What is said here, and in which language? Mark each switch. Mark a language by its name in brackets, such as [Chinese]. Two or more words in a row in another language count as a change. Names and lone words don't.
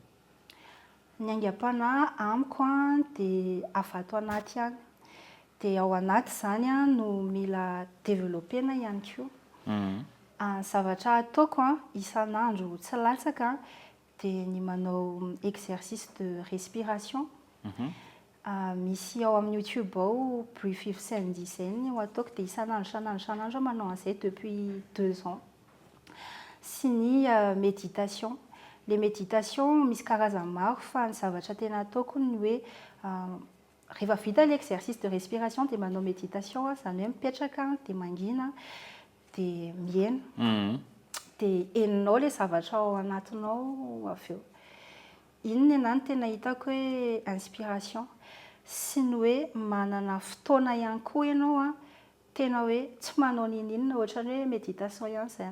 [Malagasy] Ny aingam-panahy amiko dia avy ato anaty ihany dia ao anaty izany no mila développena ihany koa. Zavatra ataoko isan'andro tsy latsaka dia ny manao [French] exercice de respiration. [Malagasy] Misy ao amin'ny YouTube ao brief if samedi izay no ataoko dia isan'andro manao an'izay [French] depuis 2 ans. [Malagasy] Sy ny méditation. [French] Les méditations [Malagasy] misy karazany maro fa ny zavatra tena ataoko ny hoe rehefa vita ilay [French] exercice de respiration [Malagasy] dia manao méditation izany hoe mipetraka dia mangina dia mihaino dia henonao ilay zavatra ao anatinao avy eo. Iny ny tena hitako hoe inspiration sy ny hoe manana fotoana ihany koa ianao tena hoe tsy manao ninina ohatran'ny hoe méditation ihany izany.